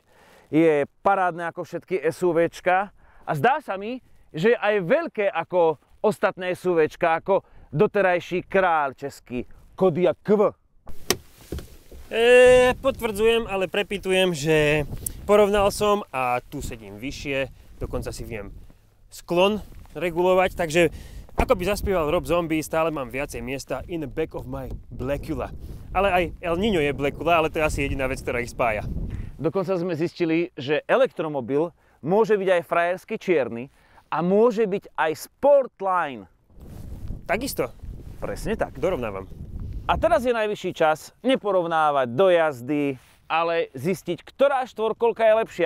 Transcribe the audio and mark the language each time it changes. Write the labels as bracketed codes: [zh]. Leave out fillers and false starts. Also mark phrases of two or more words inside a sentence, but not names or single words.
[sk] Je parádne ako všetky SUVčka a zdá sa mi, že je aj veľké ako ostatné SUVčka, ako doterajší kráľ český Kodiaq KV. Potvrdzujem, ale prepytujem, že porovnal som a tu sedím vyššie, dokonca si viem sklon regulovať, takže ako by zaspieval Rob Zombie, stále mám viacej miesta [en] in the back of my Blackula. [sk] Ale aj El Niño je Blackula, ale to je asi jediná vec, ktorá ich spája. Dokonca sme zistili, že elektromobil môže byť aj frajersky čierny a môže byť aj Sportline. Takisto. Presne tak. Dorovnávam. A teraz je najvyšší čas neporovnávať dojazdy, ale zistiť, ktorá štvorkolka je lepšia.